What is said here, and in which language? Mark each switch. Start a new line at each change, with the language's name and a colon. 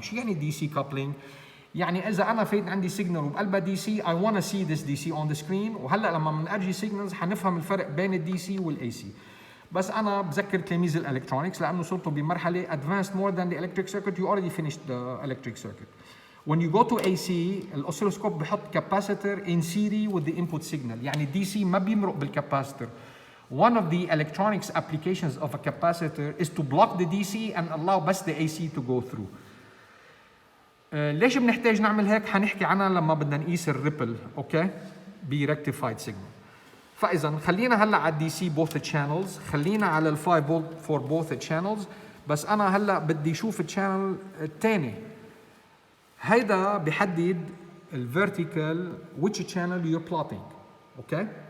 Arabic: شو يعني DC coupling؟ يعني اذا انا فايت عندي سيجنال وبقلبها دي سي
English: I want to see this DC on the screen،
Arabic: وهلا لما بنرجي سيجنالز حنفهم الفرق بين الدي سي والاي سي. بس انا بذكر تلاميذ الالكترونكس لانه صرتوا بمرحله
English: advanced more than the electric circuit, you already finished the electric circuit. When you go to AC
Arabic: الاوسيلوسكوب بحط
English: capacitor in series with the input signal،
Arabic: يعني الدي سي ما بيمرق بالكاباسيتور.
English: One of the electronics applications of a capacitor is to block the DC and allow بس the AC to go through.
Arabic: ليش بنحتاج نعمل هيك؟ حنحكي عنها لما بدنا نقيس الريبل اوكي بريكتيفايد سيجنال. فاذا خلينا هلا على الدي سي
English: both channels،
Arabic: خلينا على ال 5 فولت
English: for both channels،
Arabic: بس انا هلا بدي اشوف الشانل الثاني. هيدا بحدد الفيرتيكال
English: which channel you're plotting okay.